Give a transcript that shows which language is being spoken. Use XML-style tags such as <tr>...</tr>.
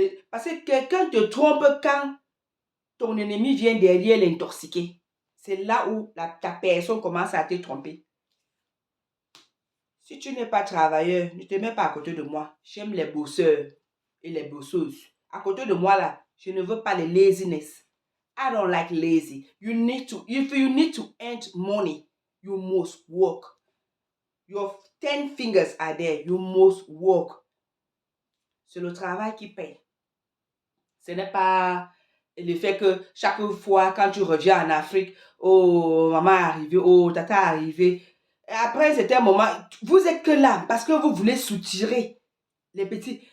<fr>Parce que quelqu'un te trompe quand ton ennemi vient derrière l'intoxiquer. C'est là où ta personne commence à te tromper. Si tu n'es pas travailleur, ne te mets pas à côté de moi. J'aime les bosseurs et les bosseuses. À côté de moi, là, je ne veux pas les laziness.</fr> <en>I don't like lazy. If you need to earn money, you must work. Your 10 fingers are there. You must work.</en> <fr>C'est le travail qui paye. Ce n'est pas le fait que chaque fois, quand tu reviens en Afrique, oh, maman est arrivée, oh, tata est arrivée. Et après, c'était un moment, vous êtes que là parce que vous voulez soutirer les petits.</fr>